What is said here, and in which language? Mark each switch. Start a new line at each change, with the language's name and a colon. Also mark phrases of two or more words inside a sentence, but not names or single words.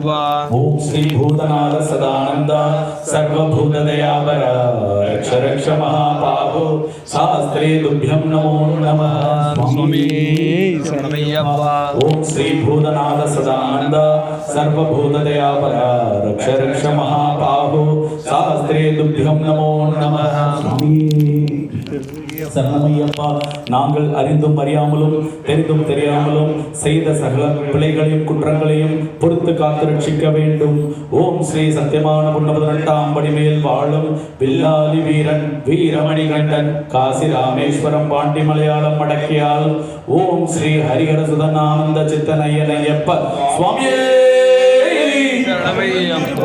Sanskrit: ओम श्री भूतनाथ सदानंद सर्वभूतदयापर रक्ष रक्ष महाबाहो शास्त्रे तुभ्यं नमो नमः. स्वामी शरणमय्यप्प. ओम श्री भूतनाथ सदानंद सर्वभूतदयापर रक्ष रक्ष महाबाहो शास्त्रे तुभ्यं नमो नमः.
Tamil: சரணமையப்பா. நாங்கள் அறிந்தும் அறியாமலும் தெரிந்தும் தெரியாமலும் செய்த சகல பிழைகளையும் குற்றங்களையும் பொறுத்து காத்து ரட்சிக்க வேண்டும். ஓம் ஸ்ரீ சத்தியமான 18ஆம் படி மேல் வாழும் வில்லாலி வீரன் வீரமணிகண்டன் காசி ராமேஸ்வரம் பாண்டி மலையாளம் மடக்கியால் ஓம் ஸ்ரீ ஹரிஹர சுதனானந்த சித்தனையனையப்ப சுவாமியே சரணமையப்ப.